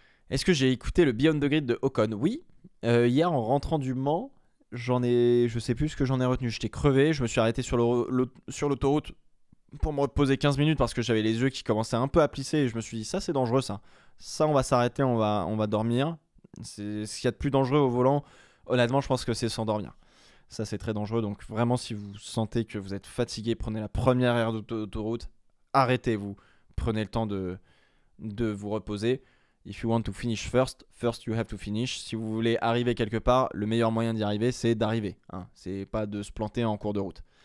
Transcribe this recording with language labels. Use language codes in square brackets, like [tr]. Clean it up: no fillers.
[fr] Est-ce que j'ai écouté le Beyond the Grid de Ocon? Oui, hier en rentrant du Mans, je sais plus ce que j'en ai retenu, j'étais crevé, je me suis arrêté sur l'autoroute pour me reposer 15 minutes parce que j'avais les yeux qui commençaient un peu à plisser et je me suis dit ça c'est dangereux ça on va s'arrêter, on va dormir. C'est ce qu'il y a de plus dangereux au volant, honnêtement je pense que c'est s'endormir, ça c'est très dangereux. Donc vraiment si vous sentez que vous êtes fatigué, prenez la première aire d'autoroute, arrêtez-vous, prenez le temps de vous reposer. [en] If you want to finish first you have to finish. [fr] Si vous voulez arriver quelque part, le meilleur moyen d'y arriver c'est d'arriver hein. C'est pas de se planter en cours de route.